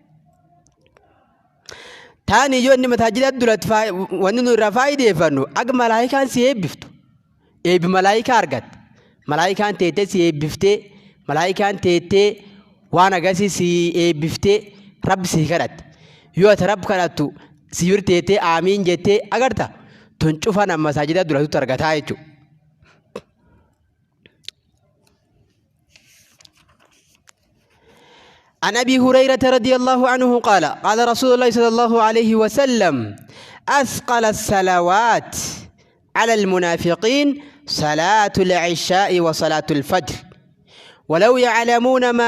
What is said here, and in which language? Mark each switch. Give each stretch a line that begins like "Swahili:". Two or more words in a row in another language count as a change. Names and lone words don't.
Oromo: Taani yoo inni masaajida duratti wanni nu irraa faayideeffannu akka malaayikaan si eebbiftu eebbi malaayikaa argatte malaayikaan teettee si eebbiftee malaayikaan teettee waan agarsiis si eebbiftee rabbi si kadhatte yoo ati rabbi kadhattu si yurteettee aamiin jettee agarta tun cufa nama masaajida duratti argataa jechuudha.
Arabic: عن أبي هريرة رضي الله عنه قال قال رسول الله صلى الله عليه وسلم أثقل الصلوات على المنافقين صلاة العشاء وصلاة الفجر ولو يعلمون ما